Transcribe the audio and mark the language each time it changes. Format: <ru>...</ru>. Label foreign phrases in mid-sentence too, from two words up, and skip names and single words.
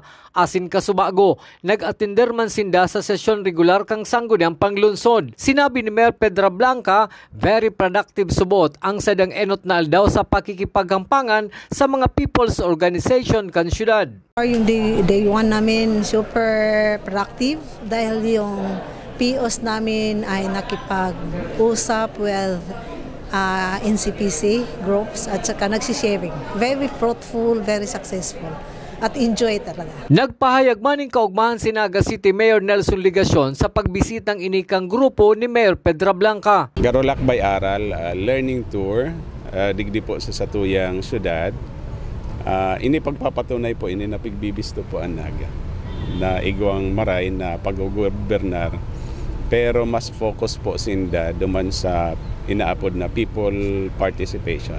<bik>Asin kasubago, nag-atender man sinda sa sesyon regular kang sangguniang panglunsod. Sinabi ni Mayor Pedrablanca,</bik> <en>very productive</en> <bik>subot ang sadang enot na aldaw sa pakikipaghampangan sa mga</bik> <en>people's organization</en> <bik>kang siyudad.</bik> <tl>Yung day 1 namin</tl> <en>super productive</en> <tl>dahil yung POs namin ay nakipag-usap</tl> <en>with NCPC groups</en> <tl>at saka nagsisharing.</tl> <en>Very fruitful, very successful</en> <tl>at enjoy talaga.</tl> <bik>Nagpahayag man ng kaugmahan si Naga City Mayor Nelson Ligacion sa pagbisitang inikang grupo ni Mayor Pedrablanca. Garolakbay Aral</bik> <en>learning tour</en> <bik>digdi po sa satuyang syudad. Ini pagpapatunay po ini napigbibisto po ang Naga na igwang maray na pag-gobernar pero mas focus po sinda duman sa inaapod na</bik> <en>people participation.</en>